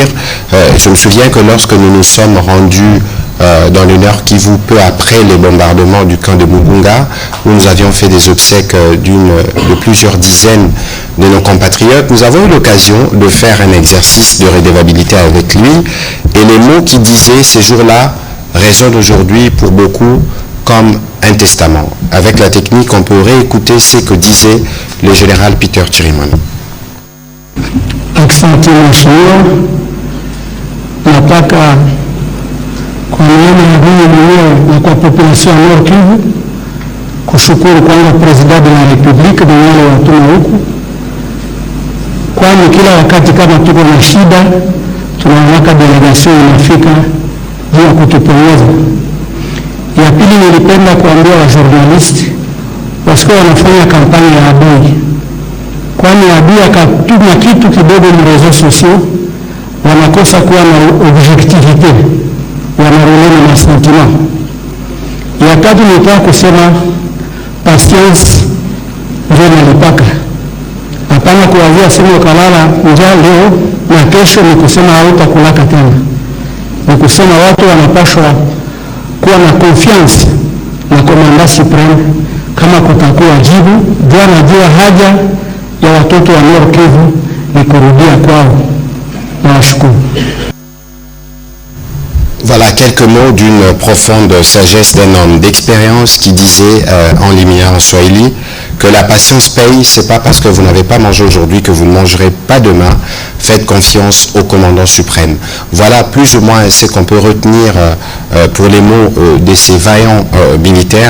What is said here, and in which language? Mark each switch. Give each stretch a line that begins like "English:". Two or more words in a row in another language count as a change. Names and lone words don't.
French: Je me souviens que lorsque nous nous sommes rendus dans le Nord Kivu peu après les bombardements du camp de Mugunga, où nous avions fait des obsèques de plusieurs dizaines de nos compatriotes, nous avons eu l'occasion de faire un exercice de redevabilité avec lui, et les mots qu'il disait ces jours-là résonnent aujourd'hui pour beaucoup comme un testament. Avec la technique, on peut réécouter ce que disait le général Peter Chirimwami.
Swahili: Asante mheshimiwa, nataka kwa niaba ya mimi mwenyewe na kwa population ya Nord Kivu kushukuru kwanza
French: President de la Republique
Swahili: na wale watuma huku, kwani kila wakati kama tuko na shida tunaona delegation inafika juu ya kutupongeza. Ya pili, nilipenda kuambia wa journalist wasikuwa wanafanya kampani ya adui, kwani adui akatuma kitu kidogo ni
French: reseaux sociaux,
Swahili: wanakosa kuwa na objectivité, wanarulena na sentiment. Ya tatu, nilitaka kusema patience ndio nalipaka, hapana kuwazia sema ukalala njaa leo na kesho ni kusema hautakulaka tena. Ni kusema watu wanapashwa kuwa na confiance na
French: komanda supreme
Swahili: kama kutakuwa jibu. Ndio anajua haja ya watoto wa Nord Kivu ni kurudia kwao. Nawashukuru.
French: Voilà quelques mots d'une profonde sagesse d'un homme d'expérience qui disait en liminaire en Swahili que la patience paye. C'est pas parce que vous n'avez pas mangé aujourd'hui que vous ne mangerez pas demain. Faites confiance au commandant suprême. Voilà plus ou moins ce qu'on peut retenir pour les mots de ces vaillants militaires.